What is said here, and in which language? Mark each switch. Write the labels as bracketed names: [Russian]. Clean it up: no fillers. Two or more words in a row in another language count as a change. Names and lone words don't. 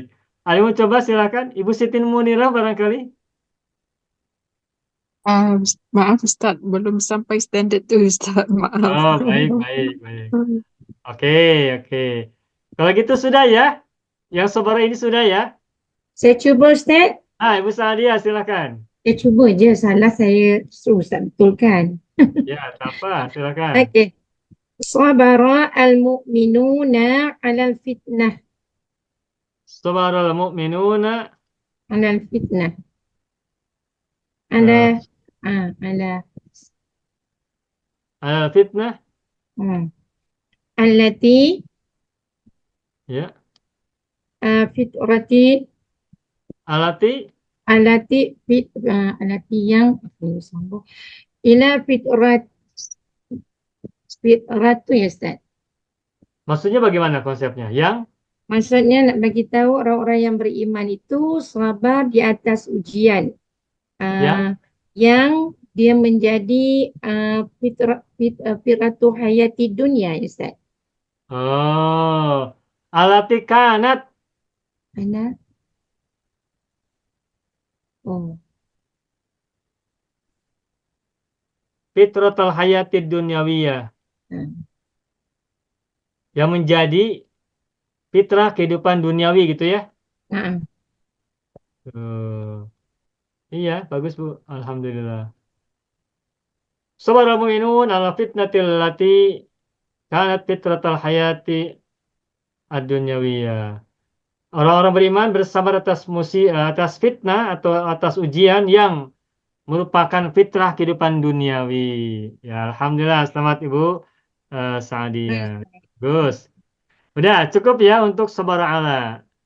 [Indonesian] Ada mau coba silakan. Ibu Siti Munirah barangkali. [Malay] Maaf Ustaz, belum sampai standard tu Ustaz, maaf. [Indonesian] Oh, baik, baik, baik. Oke, oke. Kalau gitu sudah ya? Yang saudara ini sudah ya? [Malay] Saya cuba Ustaz. [Indonesian] Ibu Sadia silakan. [Malay] Saya cuba je, salah saya suruh Ustaz betulkan. Ya, tak apa, silakan. Okey. [Arabic] صبر المؤمنون على الفتنة. صبر المؤمنون على الفتنة. eh, على على الفتنة. التي [Indonesian] Ya, [Arabic] فطرة التي. [Malay] alati yang sambung [Arabic] إلى فطرة [Malay] ya Ustaz. [Indonesian] Maksudnya bagaimana konsepnya? [Malay] Yang Maksudnya nak bagi tahu orang-orang yang beriman itu sabar di atas ujian. Yang? Yang dia menjadi [Arabic] فطرة حياة [Malay] dunia ya Ustaz. [Arabic] Oh, التي كانت. [Indonesian] Mana? Oh. [Arabic] فطرة الحياة الدنيوية. [Indonesian] Yang menjadi fitrah kehidupan duniawi gitu ya? Nah. Iya, bagus Bu. [Arabic] الحمد لله. صبر المؤمنون على الفتنة التي كانت فطرة الحياة الدنيوية. [Indonesian] Orang-orang beriman bersabar atas fitnah atau atas ujian yang merupakan fitrah kehidupan duniawi. Ya, alhamdulillah, selamat Ibu Sadia. Bagus. Udah cukup ya untuk sabar ala.